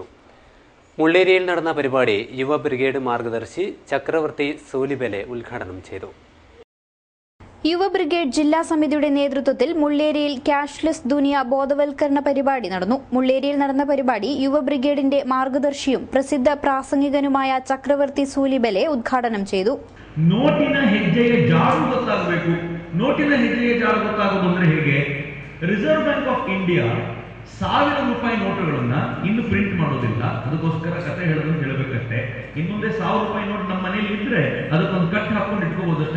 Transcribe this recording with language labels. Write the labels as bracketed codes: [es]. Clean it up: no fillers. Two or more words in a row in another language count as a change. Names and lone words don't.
[ml] മുള്ളേരിയിൽ നടന്ന പരിപാടി യുവ ബ്രിഗേഡ് മാർഗദർശി ചക്രവർത്തി സൂലിബലെ ഉദ്ഘാടനം ചെയ്തു. യുവ ബ്രിഗേഡ് ജില്ലാ സമിതിയുടെ നേതൃത്വത്തിൽ മുള്ളേരിയിൽ ക്യാഷ്ലെസ് ദുനിയ ബോധവൽക്കരണ പരിപാടി നടന്നു. മുള്ളേരിയിൽ നടന്ന പരിപാടി യുവ ബ്രിഗേഡിന്റെ മാർഗദർശിയും പ്രസിദ്ധ പ്രാസംഗികനുമായ ചക്രവർത്തി സൂലിബലെ ഉദ്ഘാടനം ചെയ്തു. [kn] ನೋಟಿನ ಹೆಜ್ಜೆಯ ಜಾಡು ಗೊತ್ತಾಗಬೇಕು. ನೋಟಿನ ಹೆಜ್ಜೆಯ ಜಾಡು ಗೊತ್ತಾಗೋದಂದ್ರೆ ಹೇಗೆ? ರಿಸರ್ವ್ ಬ್ಯಾಂಕ್ ಆಫ್ ಇಂಡಿಯಾ 1000 ರೂಪಾಯಿ ನೋಟುಗಳನ್ನ ಇನ್ನು ಪ್ರಿಂಟ್ ಮಾಡೋದಿಲ್ಲ. ಅದಕ್ಕೋಸ್ಕರ ಕತೆ ಹೇಳಬೇಕಷ್ಟೇ. ಇನ್ನೊಂದೇ 1000 ರೂಪಾಯಿ ನೋಟ್ ನಮ್ಮ ಮನೇಲಿ ಇದ್ರೆ ಅದಕ್ಕೊಂದು ಕಟ್ ಹಾಕೊಂಡು ಇಟ್ಕೋಬಹುದಷ್ಟೇ.